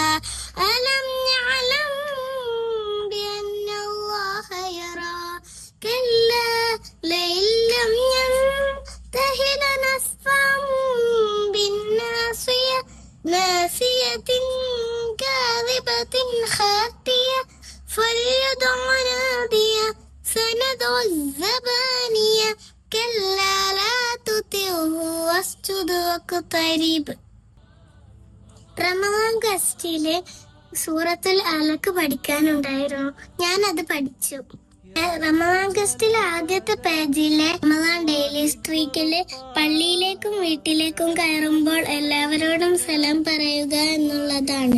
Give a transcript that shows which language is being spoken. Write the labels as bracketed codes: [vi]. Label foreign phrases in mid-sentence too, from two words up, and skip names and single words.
[ar] ألم يعلم بأن الله يرى كلا لئن لم ينته لنسفعا بالناصية ناسية كاذبة خاطية فليدع نادية سندع الزبانية كلا لا تطعه واسجد واقترب. [ml] റമദാൻ ഗസ്റ്റിലെ സൂറത്തുൽ അലക്ക് പഠിക്കാനുണ്ടായിരുന്നു. ഞാനത് പഠിച്ചു. റമദാൻ ഗസ്റ്റിലെ ആദ്യത്തെ പേജിലെ റമദാൻ ഡെയിലി സ്ട്രീക്കില് പള്ളിയിലേക്കും വീട്ടിലേക്കും കയറുമ്പോൾ എല്ലാവരോടും സലാം പറയുക എന്നുള്ളതാണ്.